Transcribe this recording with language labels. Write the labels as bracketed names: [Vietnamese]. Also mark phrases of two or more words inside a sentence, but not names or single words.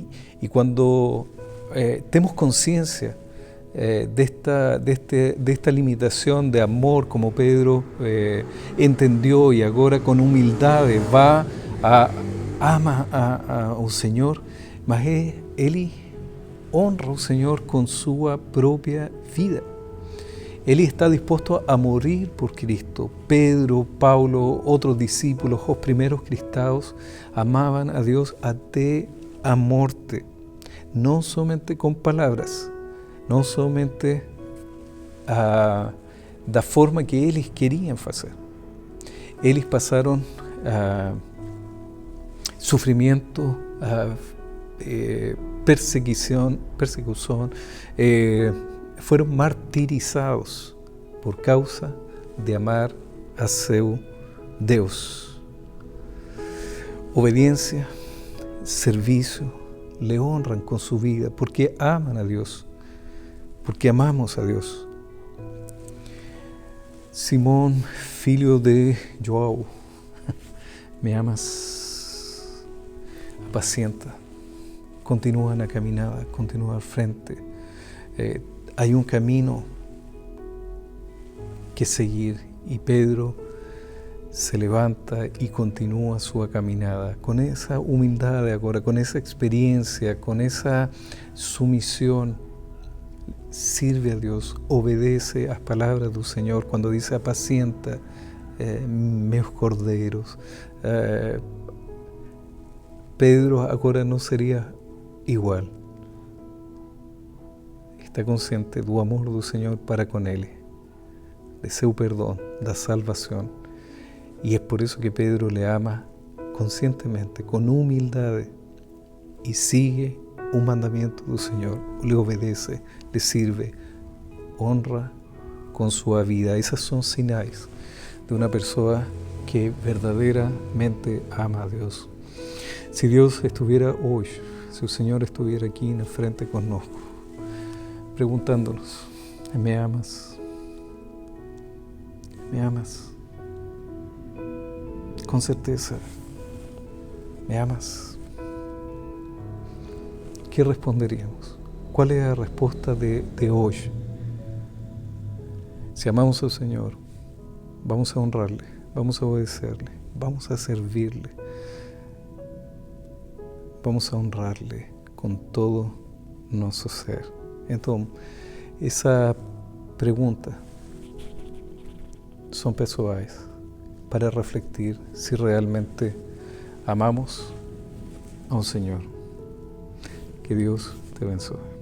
[Spanish] Y cuando tenemos conciencia de esta limitación de amor, como Pedro entendió y ahora con humildad ama al Señor, mas Él honra al Señor con su propia vida. Él está dispuesto a morir por Cristo. Pedro, Paulo, otros discípulos, los primeros cristianos, amaban a Dios até a muerte. No solamente con palabras, no solamente [Portuguese] da forma que eles [Spanish] querían hacer. Eles pasaron sufrimiento, persecución, fueron martirizados por causa de amar [Portuguese] a seu Deus. [Spanish] Obediencia, servicio, le honran con su vida porque aman a Dios, porque amamos a Dios. Simón, [Portuguese] filho de João, [Spanish] me amas, apacienta. Continúa [Portuguese] na caminada, [Spanish] continúa al frente. Hay un camino que seguir y Pedro se levanta y continúa su caminada con esa humildad de ahora, con esa experiencia, con esa sumisión. Sirve a Dios, obedece a las palabras del Señor cuando dice apacienta [Portuguese] meus cordeiros. [Spanish] Pedro ahora no sería igual. [Portuguese] Está consciente do amor do Senhor para com ele, de seu perdão, da salvação. E é por isso que Pedro [Spanish] le ama conscientemente, [Portuguese] com humildade, e sigue o mandamento do Senhor, [Spanish] le obedece, le sirve, [Portuguese] honra com sua vida. Essas são sinais de uma pessoa que verdadeiramente ama a Deus. Se Deus estuviera hoje, se o Senhor estuviera aqui na frente conosco, [Spanish] preguntándonos, ¿me amas? ¿Me amas? [Portuguese] Com certeza, [Spanish] ¿me amas? ¿Qué responderíamos? ¿Cuál es la respuesta de hoy? Si amamos al Señor, vamos a honrarle, vamos a obedecerle, vamos a servirle, vamos a honrarle con todo nuestro ser. [Portuguese] Então, essa pergunta são pessoais para refletir se realmente amamos ao Senhor. Que Deus te abençoe.